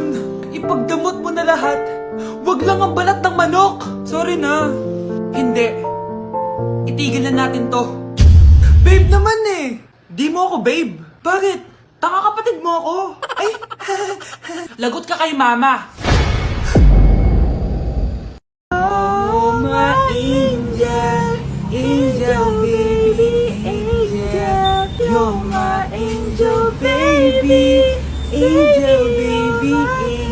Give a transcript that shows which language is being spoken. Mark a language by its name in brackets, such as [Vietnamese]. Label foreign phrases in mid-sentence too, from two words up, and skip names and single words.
[Filipino] Ipagdamot mo na lahat. Wag lang ang balat ng manok. Sorry na. Hindi. Itigil na natin to. Babe naman eh. Di mo ako babe. Bakit? Taka kapatid mo ako. Ay, lagot ka kay mama. [English] Oh, my angel, angel baby, angel. You're my angel baby, angel baby,